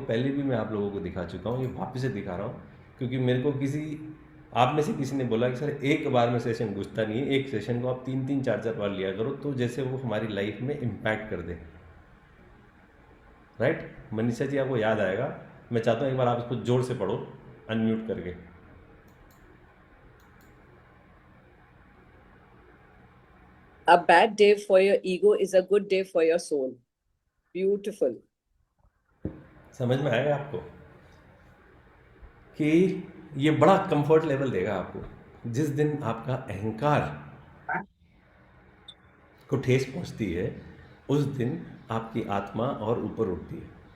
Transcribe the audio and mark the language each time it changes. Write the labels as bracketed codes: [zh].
[hi] पहले भी मैं आप लोगों को दिखा चुका हूँ, ये वापस से दिखा रहा हूँ, क्योंकि मेरे को आप में से किसी ने बोला कि सर एक बार में सेशन घुसता नहीं है, एक सेशन को आप 3-3 4-4 बार लिया करो, तो जैसे वो हमारी लाइफ में इम्पैक्ट कर दे। राइट मनीषा जी, आपको याद आएगा। मैं चाहता हूँ एक बार आप इसको जोर से पढ़ो, अनम्यूट करके। [en] A bad day for your ego is a good day for your soul. Beautiful. [hi] समझ में आएगा आपको कि ये बड़ा कंफर्ट लेवल देगा आपको। जिस दिन आपका अहंकार को ठेस पहुंचती है, उस दिन आपकी आत्मा और ऊपर उठती है।